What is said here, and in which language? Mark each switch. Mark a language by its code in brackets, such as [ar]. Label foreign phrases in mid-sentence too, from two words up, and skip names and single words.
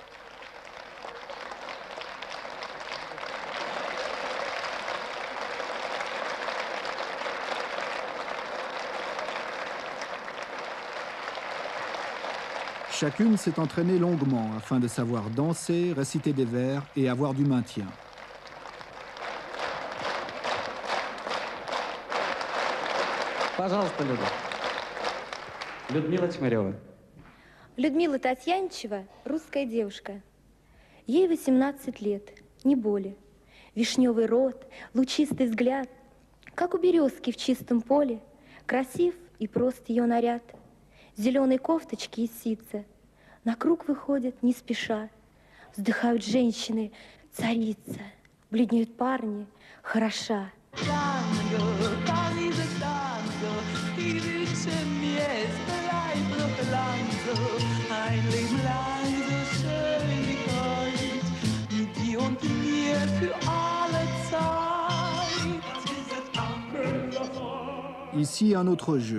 [fr] Chacune s'est entraînée longuement afin de savoir danser, réciter des vers et avoir du maintien. [ru] Пожалуйста, Люда. Людмила Тимарева. Людмила Татьяничева – русская девушка. Ей 18 лет, не более. Вишневый рот, лучистый взгляд, как у березки в чистом поле. Красив и прост ее наряд. Зеленой кофточки из ситца. На круг выходят не спеша. Вздыхают женщины, царица. Бледнеют парни, хороша. [fr] Ici, un autre jeu.